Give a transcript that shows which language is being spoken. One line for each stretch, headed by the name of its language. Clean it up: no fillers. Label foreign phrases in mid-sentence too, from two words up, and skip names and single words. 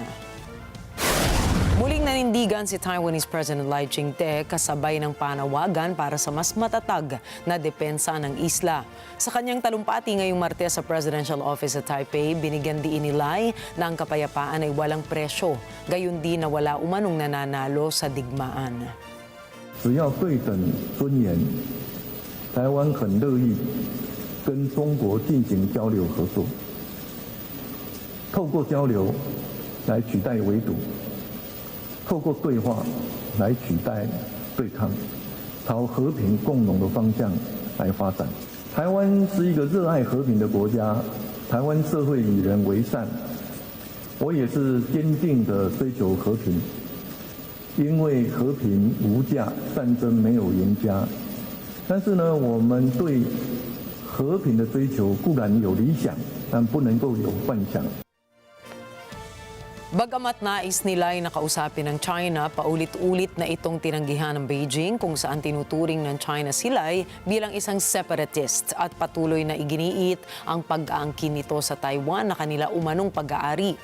Filipino: Muling nanindigan si Taiwanese President Lai Ching-te kasabay ng panawagan para sa mas matatag na depensa ng isla. Sa kanyang talumpati ngayong Martes sa Presidential Office sa Taipei, binigyan diin ni Lai na ang kapayapaan ay walang presyo, gayon din na wala umanong nananalo sa digmaan.
Chinese: 只要对等尊严，台湾很乐意跟中国进行交流合作，透过交流来取代围堵，透过对话来取代对抗，朝和平共荣的方向来发展。台湾是一个热爱和平的国家，台湾社会与人为善，我也是坚定地追求和平。因为和平无价，战争没有赢家。但是呢，我们对和平的追求固然有理想，但不能够有幻想。
Filipino: Bagamat nais nila ay nakausapin ng China, paulit-ulit na itong tinanggihan ng Beijing kung saan tinuturing ng China sila'y bilang isang separatist at patuloy na iginiit ang pag-aangkin nito sa Taiwan na kanila umanong pag-aari.